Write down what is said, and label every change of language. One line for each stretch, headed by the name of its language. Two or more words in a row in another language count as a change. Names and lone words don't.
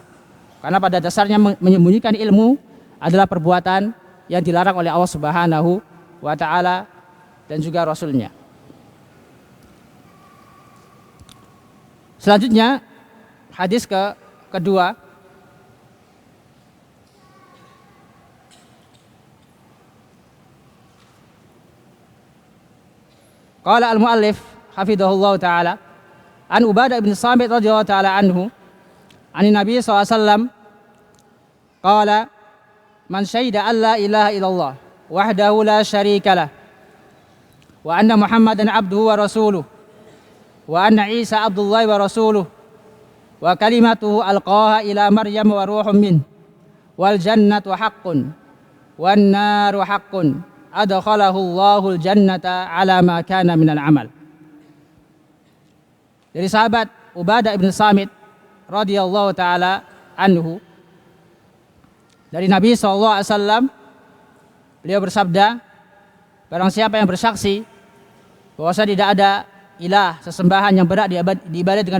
Indonesian: Karena pada dasarnya menyembunyikan ilmu adalah perbuatan yang dilarang oleh Allah
Arabic: سبحانه وتعالى
Indonesian: dan juga Rasulnya. Selanjutnya hadis kedua.
Arabic: قال المؤلف حفظه الله تعالى عن عبادة بن صامت رضي الله تعالى عنه عن النبي ﷺ قال من شهد أن لا إله إلا الله وحده لا شريك له وأن محمدا عبده ورسوله وأن عيسى عبد الله ورسوله وكلمته ألقاها إلى مريم وروح من والجنة حق والنار حق أدخله الله الجنة على ما كان من العمل.
Indonesian: Dari sahabat Ubadah bin Samit
Arabic: رضي الله تعالى عنه,
Indonesian: dari Nabi SAW, beliau bersabda, barang siapa yang bersaksi bahwa tidak ada ilah sesembahan yang berhak diibadati dengan